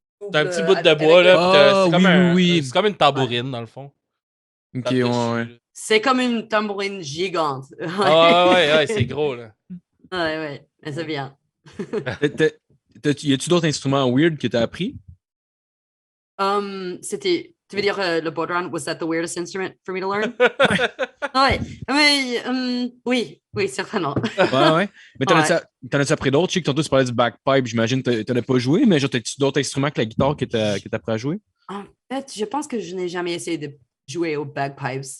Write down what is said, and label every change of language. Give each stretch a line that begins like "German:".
French: un petit bout de bois, là. C'est comme une tambourine, dans le fond. Ok, ouais. C'est comme une tambourine gigante. ouais, c'est gros, là. Ouais, mais c'est bien. Y a-tu d'autres instruments weird que t'as appris? Tu veux dire le bodhran,
English: was that the weirdest instrument for me to learn?
French: Ouais, mais oui, certainement. Ouais. Mais t'en as-tu appris d'autres? Je sais que tantôt tu parlais du bagpipe, j'imagine que t'en as pas joué, mais genre, t'as-tu d'autres instruments que la guitare que t'as appris à jouer? En fait, je pense que je n'ai jamais essayé de jouer aux bagpipes.